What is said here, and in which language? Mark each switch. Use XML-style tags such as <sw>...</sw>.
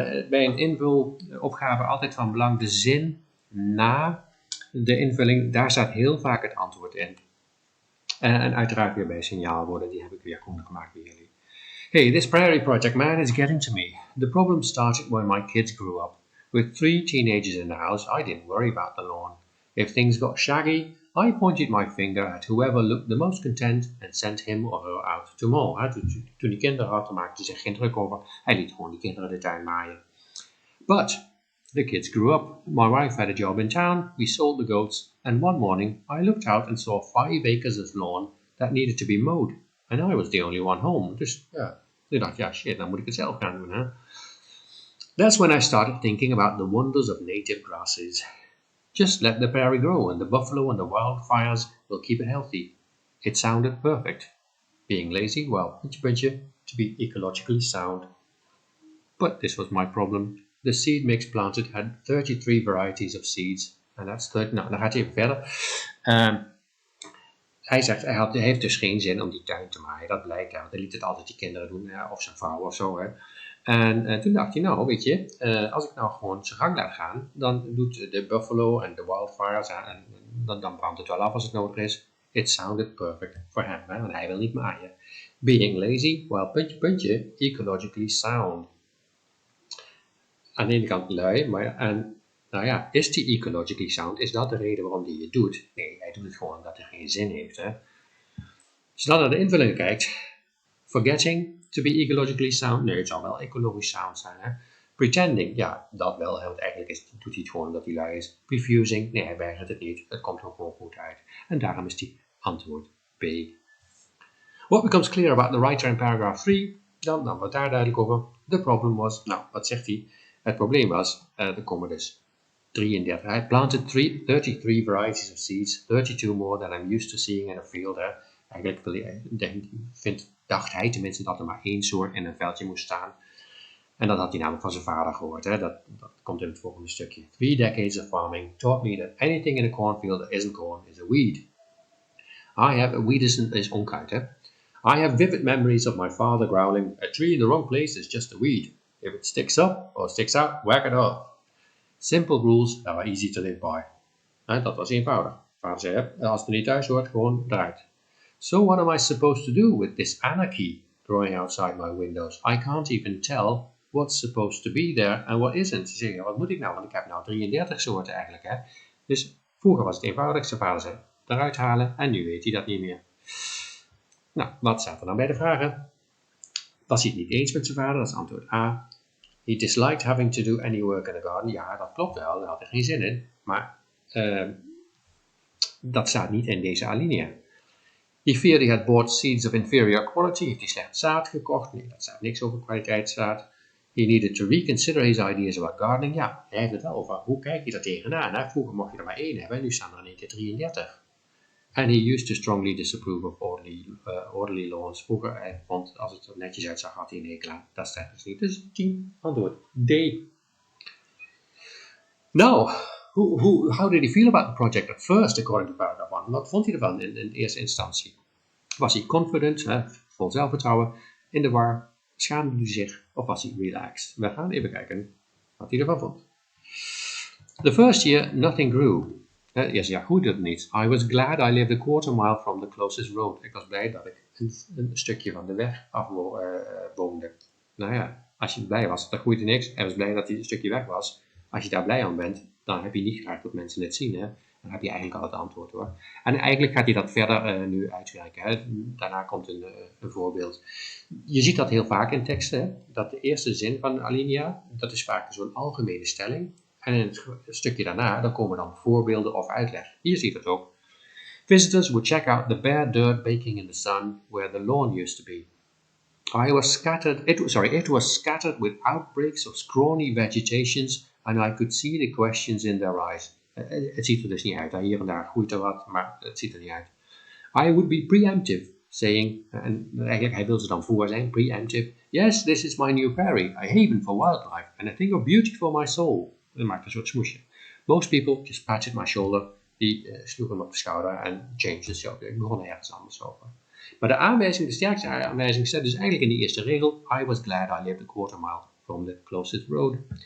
<nl>Bij een invulopgave altijd van belang de zin na de invulling. Daar staat heel vaak het antwoord in. En uiteraard weer bij signaalwoorden. Die heb ik weer groen gemaakt bij jullie.</nl> <en>Hey, this prairie project, man, is getting to me. The problem started when my kids grew up. With 3 teenagers in the house, I didn't worry about the lawn. If things got shaggy, I pointed my finger at whoever looked the most content and sent him or her out to mow.</en> <nl>Toen die kinderen had, maakte hij zich geen druk over. Hij liet gewoon die kinderen de tuin maaien.</nl> <en>But the kids grew up. My wife had a job in town. We sold the goats. And one morning, I looked out and saw 5 acres of lawn that needed to be mowed. And I was the only one home.</en> <nl>Dus ja, ik dacht, ja shit, dan moet ik het zelf gaan doen, hè.</nl> <en>That's when I started thinking about the wonders of native grasses. Just let the prairie grow and the buffalo and the wildfires will keep it healthy. It sounded perfect. Being lazy, well, to be ecologically sound. But this was my problem. The seed mix planted had 33 varieties of seeds. And that's 30.</en> <nl>Nou, dan gaat hij even verder. Hij zegt, hij heeft dus geen zin om die tuin te maaien. Dat blijkt, want hij liet het altijd die kinderen doen, of zijn vrouw of zo. Hè. En toen dacht hij, nou weet je, als ik nou gewoon zijn gang laat gaan, dan doet de buffalo en de wildfires en dan brandt het wel af als het nodig is.</nl> <en>It sounded perfect for him,</en> <nl>hè, want hij wil niet maaien.</nl> <en>Being lazy, well, ecologically sound.</en> <nl>Aan de ene kant lui, maar nou ja, is die</nl> <en>ecologically sound?</en> <nl>Is dat de reden waarom hij het doet? Nee, hij doet het gewoon omdat hij geen zin heeft. Hè? Als je dan naar de invulling kijkt,</nl> <en>forgetting to be ecologically sound,</en> <nl>nee, het zal wel ecologisch sound zijn. Hè? Pretending, ja, dat wel, want eigenlijk doet hij het gewoon omdat hij lui is. Refusing, nee, hij weigert het niet, het komt er gewoon goed uit. En daarom is die antwoord B.</nl> <en>What becomes clear about the writer in paragraph 3,</en> <nl>dan wordt daar duidelijk over.</nl> <en>The problem was,</en> <nl>nou, wat zegt hij? Het probleem was, er komen dus 33.</nl> <en>Hij planted 33 varieties of seeds, 32 more than I'm used to seeing in a field.</en> <nl>Hè. Eigenlijk dacht hij tenminste dat er maar 1 soort in een veldje moest staan. En dat had hij namelijk van zijn vader gehoord. Hè. Dat komt in het volgende stukje.</nl> <en>3 decades of farming taught me that anything in a cornfield that isn't corn is a weed. A weed is onkruid. Hè. I have vivid memories of my father growling, a tree in the wrong place is just a weed. If it sticks up or sticks out, whack it off. Simple rules that are easy to live by.</en> <nl>Dat was eenvoudig. Vader zei, als het er niet thuis hoort, gewoon eruit.</nl> <en>So what am I supposed to do with this anarchy growing outside my windows? I can't even tell what's supposed to be there and what isn't.</en> <nl>Ze zeggen, wat moet ik nou? Want ik heb nou 33 soorten eigenlijk. Hè? Dus vroeger was het eenvoudig. Zijn vader zei, eruit halen. En nu weet hij dat niet meer. Nou, wat staat er dan bij de vragen? Was hij het niet eens met zijn vader? Dat is antwoord A.</nl> <en>He disliked having to do any work in the garden.</en> <nl>Ja, dat klopt wel. Daar had hij geen zin in. Maar dat staat niet in deze alinea.</nl> <en>He feared he had bought seeds of inferior quality.</en> <nl>Heeft hij slecht zaad gekocht? Nee, dat staat niks over kwaliteitszaad.</nl> <en>He needed to reconsider his ideas about gardening.</en> <nl>Ja, hij heeft het wel over hoe kijk je daar tegenaan. Hè? Vroeger mocht je er maar 1 hebben en nu staan er in één keer 33.</nl> <en>And he used to strongly disapprove of orderly lawns.</en> <nl>Vroeger, hij vond, als het er netjes uitzag, had hij een hekel aan. Dat staat dus niet. Dus 10, antwoord D.</nl> <en>Now, how did he feel about the project at first, according to paragraph 1?</en> <nl>Wat vond hij ervan in eerste instantie? Was hij confident, vol zelfvertrouwen, in de war, schaamde hij zich of was hij relaxed? We gaan even kijken wat hij ervan vond.</nl> <en>The first year, nothing grew.</en> <nl>Eerst jaar groeide het niet.</nl> <en>I was glad I lived a quarter mile from the closest road.</en> <nl>Ik was blij dat ik een stukje van de weg af woonde. Nou ja, als je blij was, dan groeit er niks. Hij was blij dat hij een stukje weg was. Als je daar blij aan bent, dan heb je niet graag dat mensen het zien. Hè? Dan heb je eigenlijk al het antwoord hoor. En eigenlijk gaat hij dat verder nu uitwerken. Hè. Daarna komt een voorbeeld. Je ziet dat heel vaak in teksten, hè, dat de eerste zin van een alinea, dat is vaak zo'n algemene stelling. En in het stukje daarna, dan komen dan voorbeelden of uitleg. Hier zie je het ook. Visitors would check out the bare dirt baking in the sun where the lawn used to be. It was scattered with outbreaks of scrawny vegetations and I could see the questions in their eyes. Het ziet er dus niet uit. Hier en daar groeit er wat, maar het ziet er niet uit.</nl> <en>I would be preemptive, saying,</en> <nl>en eigenlijk hij wil ze dan voor zijn, preemptive.</nl> <en>Yes, this is my new prairie, a haven for wildlife, and a thing of beauty for my soul.</en> <nl>Dat maakt een soort smoesje.</nl> <en>Most people just patted my shoulder.</en> <nl>Die sloeg hem op de schouder en</nl> <en>changed the subject.</en> <nl>Ik begon ergens anders over. Maar de aanwijzing, de sterkste aanwijzing, staat dus eigenlijk in die eerste regel.</nl> <en>I was glad I lived a quarter mile from the closest road.</en>